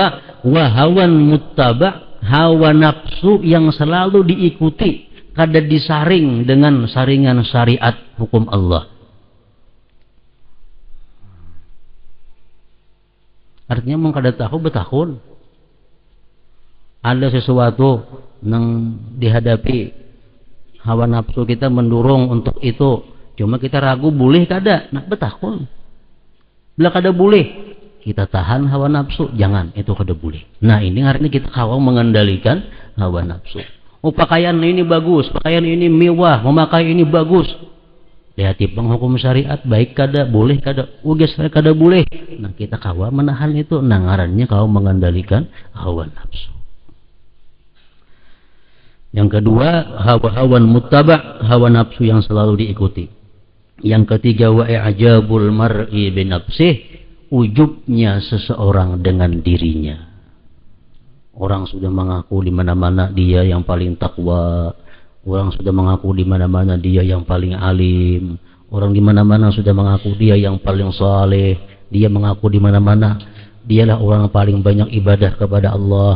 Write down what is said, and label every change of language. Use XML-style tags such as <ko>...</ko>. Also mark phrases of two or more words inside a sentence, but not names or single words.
<ar>وهوى متبع',</ar> <bjn>hawa nafsu yang selalu diikuti, kada disaring dengan saringan syariat hukum Allah. Artinya mau kada tahu betahun ada sesuatu yang dihadapi hawa nafsu kita mendorong untuk itu, cuma kita ragu boleh kada, nak betahun bila kada boleh kita tahan hawa nafsu, jangan, itu kada boleh. Nah ini artinya kita kawal mengendalikan hawa nafsu. Oh pakaian ini bagus, pakaian ini mewah, memakai ini bagus, lihat penghukum syariat baik kada, boleh kada, ugas kada boleh. Nah kita kawal menahan itu, nah ngarannya kau mengendalikan hawa nafsu.</bjn> <id>Yang kedua,</id> <ar>هوى متبع',</ar> <id>hawa nafsu yang selalu diikuti. Yang ketiga,</id> <ar>وإعجاب المرء بنفسه,</ar> <id>ujubnya seseorang dengan dirinya. Orang sudah mengaku di mana-mana dia yang paling takwa, orang sudah mengaku di mana-mana dia yang paling alim, orang di mana-mana sudah mengaku dia yang paling saleh, dia mengaku di mana-mana dialah orang paling banyak ibadah kepada Allah.</id>